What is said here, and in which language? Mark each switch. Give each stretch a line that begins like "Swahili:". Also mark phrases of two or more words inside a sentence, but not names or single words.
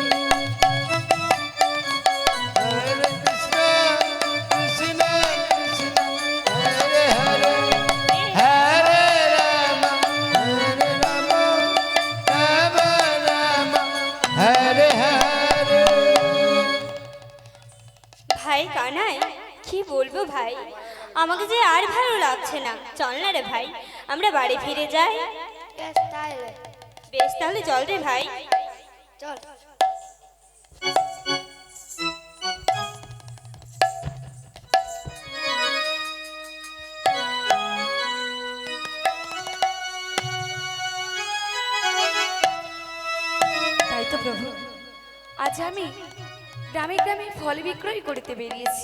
Bangla: Hare Krishna, Krishna Krishna, Hare Hare, Hare Rama, Rama Rama, Hare Hare. ভাই কানাই, কি বলবো ভাই, আমাকে যে আর ভালো লাগছে না। চল না রে ভাই, আমরা বাড়ি ফিরে যাই। বেশ তাহলে বেশ তাহলে চল রে ভাই। চল। তাই তো প্রভু, আজ আমি গ্রামে গ্রামে ফল বিক্রয় করতে বেরিয়েছি।